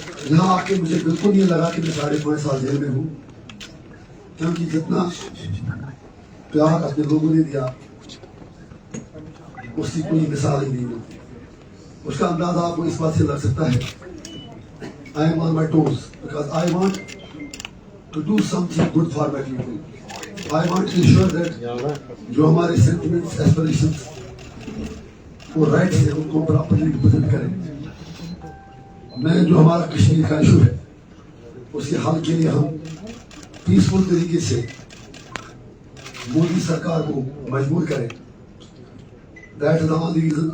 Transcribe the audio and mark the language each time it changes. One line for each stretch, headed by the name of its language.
Hindi: यहाँ आके मुझे बिल्कुल ये लगा कि मैं 5.5 साल जेल में हूँ, क्योंकि जितना प्यार अपने लोगों ने दिया उसकी कोई मिसाल ही नहीं मिलती. उसका अंदाजा आपको इस बात से लग सकता है
English: I am on my toes because I want to do something good for my people. I want to ensure that
Hindi: जो हमारे sentiments, aspirations वो राइट्स है उनको प्रॉपर्ली रिप्रेजेंट करें. मैं जो हमारा कश्मीर का इशू है उसके हल के लिए हम पीसफुल तरीके से मोदी सरकार को मजबूर करें.
English: That is the only reason.